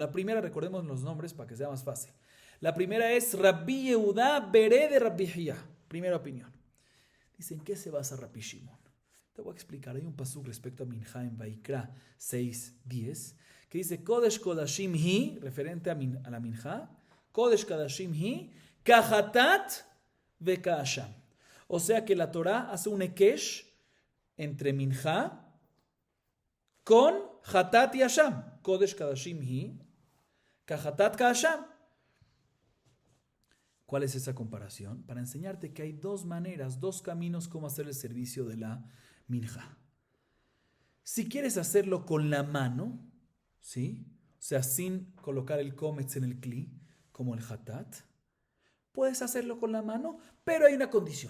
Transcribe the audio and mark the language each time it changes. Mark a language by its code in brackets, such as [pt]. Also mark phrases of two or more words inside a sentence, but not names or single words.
[es] La primera, recordemos los nombres para que sea más fácil. La primera es Rabbi Yehuda, bre de Rabbi Hia. Primera opinión. Dice, ¿en qué se basa Rabbi Shimon? Te voy a explicar. Hay un pasuk respecto a Mincha en Vaikra 6:10 que dice [he] קודש קודשים היא, [es] referente a la Mincha, [he] קודש קודשים היא, כחטאת וכאשם. [es] O sea que la Torah hace un ekesh entre Mincha con hatat y asham. [he] קודש קודשים היא, כחטאת כאשם. [es] ¿Cuál es esa comparación? Para enseñarte que hay 2 maneras, 2 caminos cómo hacer el servicio de la minja. Si quieres hacerlo con la mano, ¿sí? O sea, sin colocar el kometz en el kli, como el hatat, puedes hacerlo con la mano, pero hay una condición.